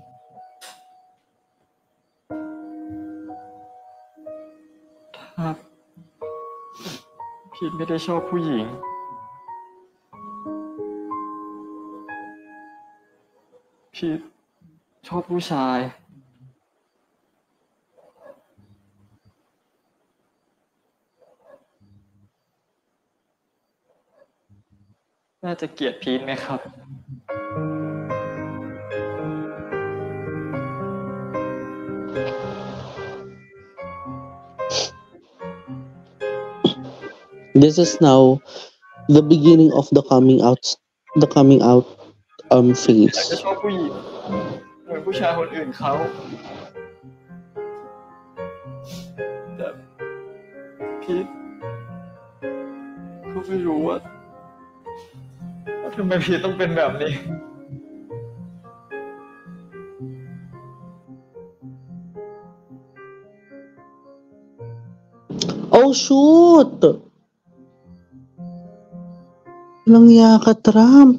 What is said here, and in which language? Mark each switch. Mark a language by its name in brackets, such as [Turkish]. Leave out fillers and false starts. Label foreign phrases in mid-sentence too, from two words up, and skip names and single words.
[Thai] ถ้าพีทไม่ได้ชอบผู้หญิง พีทชอบผู้ชาย แม่จะเกลียดพีทไหมครับ [English] This is now the beginning of the coming out phase. [Thai] อยากจะชอบผู้หญิงเหมือนผู้ชายคนอื่นเขาแต่พีทก็ไม่รู้ว่าทำไมพีทต้องเป็นแบบนี้ [English] Oh shoot! [Filipino] Langya ka, Trump.